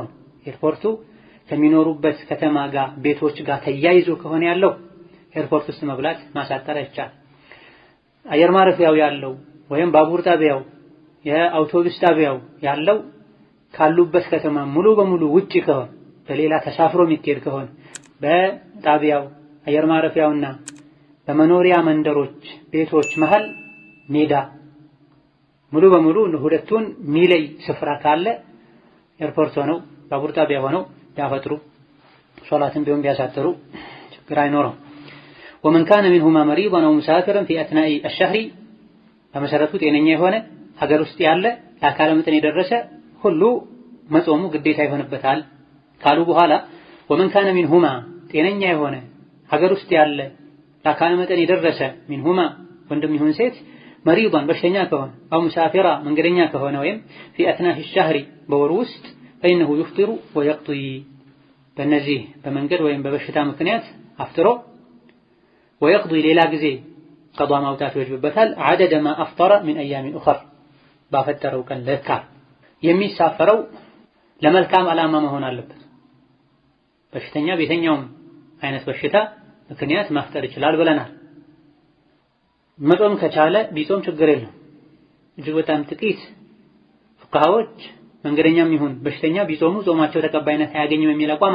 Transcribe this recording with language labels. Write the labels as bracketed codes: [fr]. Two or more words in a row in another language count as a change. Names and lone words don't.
[am] ኤርፖርቱ ከሚኖሩበት ከተማ ጋር ቤቶች ጋር ተያይዞ ከሆነ ያለው ኤርፖርት ውስጥ መብላት ማሳጠር አይቻልም። አየር ማረፊያው ያለው ወይም ባቡር ጣቢያው የአውቶቡስ ጣቢያው ያለው ካሉበት ከተማ ሙሉ በሙሉ ውጪ ከሆነ በሌላ ተሳፍሮ የሚሄድ ከሆነ በጣቢያው አየር ማረፊያውና በመኖሪያ መንደሮች ቤቶች መሃል ሜዳ ሙሉ በሙሉ ሁለቱን ሚለይ ስፍራ ካለ ኤርፖርት ሆነው ባቡር ጣቢያ ሆነው ያፈጥሩ ሶላትን ቢሆን ቢያሳጥሩ ችግር አይኖረው። [ar] ومن كان منهما مريضا او مسافرا في اثناء الشهر [am] በመሰረቱ ጤነኛ የሆነ ሀገር ውስጥ ያለ ለአካለ መጠን የደረሰ ሁሉ መጾሙ ግዴታ ይሆንበታል ካሉ በኋላ [ar] ومن كان منهما [am] ጤነኛ የሆነ ሀገር ውስጥ ያለ ለአካለ መጠን የደረሰ منهما ወንድም ይሁን ሴት مريضا በሽተኛ ከሆነ [ar] او مسافرا [am] መንገደኛ ከሆነ ወይም [ar] في اثناء الشهر [am] በወሩ ውስጥ [ar] فإنه يفطر ويقضي [am] በእነዚህ በመንገድ ወይም በበሽታ ምክንያት አፍጥሮ ويقضي ሌላ ጊዜ ቀዷ ማውጣት ይወጅብበታል [ar] عدد ما أفطر من أيام أخر [am] ባፈጠረው ቀን ለካ የሚሳፈረው ለመልካም ዓላማ መሆን አለበት። በሽተኛ ቤተኛውም አይነት በሽታ ምክንያት ማፍጠር ይችላል ብለናል። መጾም ከቻለ ቢጾም ችግር የለም። እጅግ በጣም ጥቂት ፉቃሃዎች መንገደኛም ይሁን በሽተኛ ቢጾሙ ጾማቸው ተቀባይነት አያገኝም የሚል አቋም